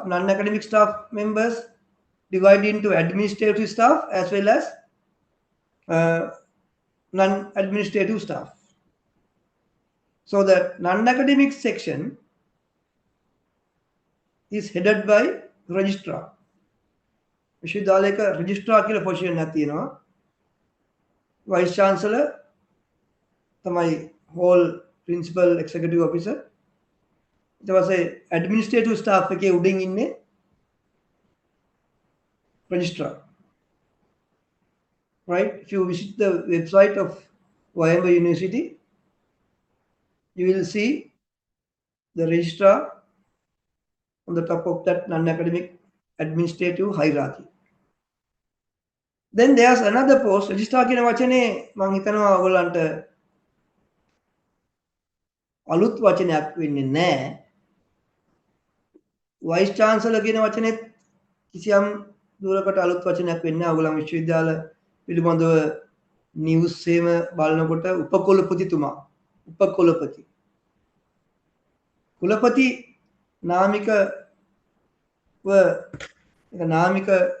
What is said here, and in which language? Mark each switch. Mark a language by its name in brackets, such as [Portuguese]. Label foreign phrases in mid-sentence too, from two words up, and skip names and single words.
[English] Non-academic staff members divided into administrative staff as well as non-administrative staff. So the non-academic section is headed by registrar. [Sinhala] විශ්වවිද්‍යාලයක registrar කියලා position එකක් තියෙනවා. [English] Vice chancellor තමයි whole principal executive officer. [Sinhala] ඊට පස්සේ [English] administrative staff [Sinhala] එකේ උඩින් ඉන්නේ registrar. Right? [English] If you visit the website of Wayamba University, you will see the registrar on the top of that non-academic administrative hierarchy. Then there's another post, [Sinhala] registrar කියන වචනේ මම හිතනවා ඔයගොල්ලන්ට අලුත් වචනයක් වෙන්නේ නැහැ. [English] Vice chancellor [Sinhala] කියන වචනේත් කිසියම් දුරකට අලුත් වචනයක් වෙන්නේ නැහැ. ඔයගොල්ලන් විශ්වවිද්‍යාල පිළිබඳව නිවුස් එහෙම බලනකොට උපකුලපතිතුමා උපකුලපති කුලපති නාමික නාමික